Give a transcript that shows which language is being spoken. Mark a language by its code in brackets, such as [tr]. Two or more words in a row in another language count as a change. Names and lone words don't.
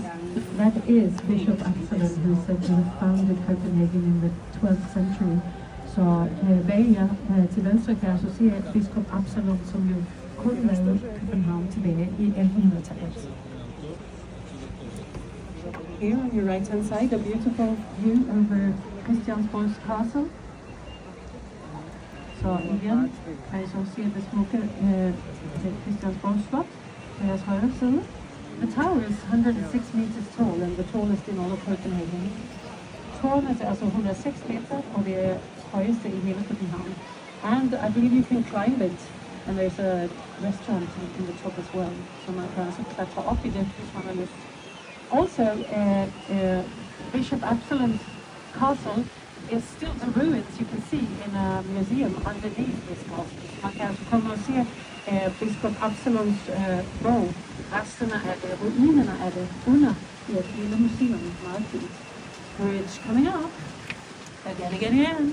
[en] That is Bishop Absalon, who founded Copenhagen in the 12th century. [da] Så bag jer til venstre kan jeg så se biskop Absalon, som jo kun lavede København tilbage i 1100-tallet. [en] Here on your right-hand side, a beautiful view over Christiansborg Castle. [da] Så igen kan I så se det smukke Christiansborg slot på jeres højre side. [en] The tower is 106 meters tall and the tallest in all of Copenhagen. [da] Tårnet er altså 106 meter, og det er højeste i hele København. [en] And I believe you can climb it, and there's a restaurant in the top as well, [da] så man kan altså klatre op i det, hvis man har lyst. [en] Also, Bishop Absalon's castle is still the ruins you can see in a museum underneath this castle. [da] Man kan altså komme og se biskop Absalons borg. Resterne af det, ruinerne af det, under i et lille museum. Meget fint. [en] Bridge coming up. Again.